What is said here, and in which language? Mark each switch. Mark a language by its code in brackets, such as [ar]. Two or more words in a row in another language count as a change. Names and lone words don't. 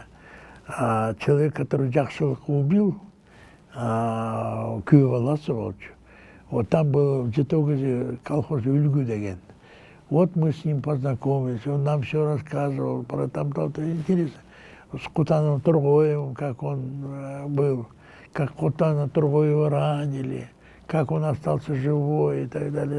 [ru] Человек, который Джакшылыка убил, [ky] күйөө баласы болчу. [ru] Вот там был в Жетогозе колхоз Үлгү деген. Вот мы с ним познакомились, он нам все рассказывал про там то-то. Интересно. С Кутаном Тургоевым, как он был, как Кутана Тургоева ранили, как он остался живой и так далее.